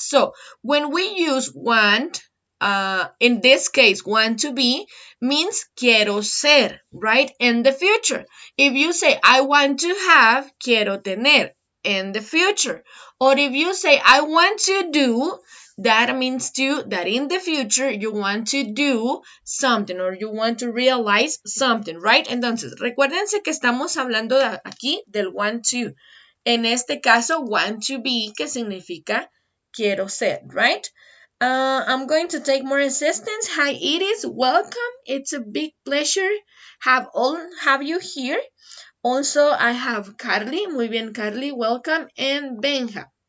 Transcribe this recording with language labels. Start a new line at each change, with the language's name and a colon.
English: So when we use want, in this case, want to be means
Spanish: quiero ser,
English: right? In the future. If you say, I want to have,
Spanish: quiero tener,
English: in the future. Or if you say, I want to do, that means too that in the future you want to do something or you want to realize something, right?
Spanish: Entonces, recuérdense que estamos hablando aquí del want to. En este caso,
English: want to be,
Spanish: que significa quiero ser, right?
English: I'm going to take more assistance. Hi, Iris. Welcome. It's a big pleasure have you here. Also, I have Carly.
Spanish: Muy bien,
English: Carly. Welcome. And Benja.